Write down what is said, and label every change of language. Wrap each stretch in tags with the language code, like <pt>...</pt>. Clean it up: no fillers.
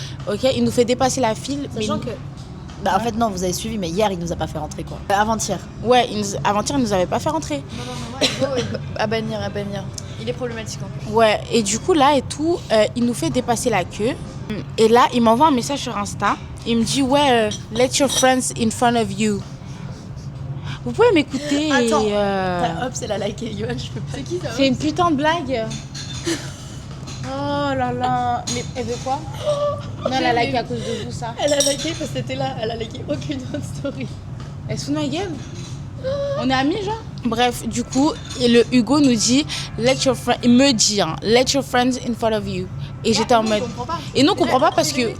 <fr>Ok, il nous fait dépasser la file. Sachant que... Bah, en fait, non, vous avez suivi, mais hier, il nous a pas fait rentrer, quoi. Avant-hier. Ouais, avant-hier, il nous avait pas fait rentrer. Non, à bannir. Il est problématique en plus. Ouais, et du coup, là et tout, il nous fait dépasser la queue. Et là, il m'envoie un message sur Insta. Il me dit, ouais,</fr> <en>let your friends in front of you.</en> <fr>Vous pouvez m'écouter. Attends, hop, c'est la like et Yoann, je peux pas. C'est qui ça? C'est une putain de blague. Oh là là. Mais elle veut quoi? Non, elle a liké à cause de vous, ça. Elle a liké parce que t'étais là, elle a liké aucune autre story. Elle se fout de ma gueule. On est amis, genre. Bref, du coup, et le Hugo nous dit, il me dit, hein,</fr> <en>let your friends in front of you.</en> <fr>Et j'étais en mode. Et nous, on comprend pas parce que.</fr>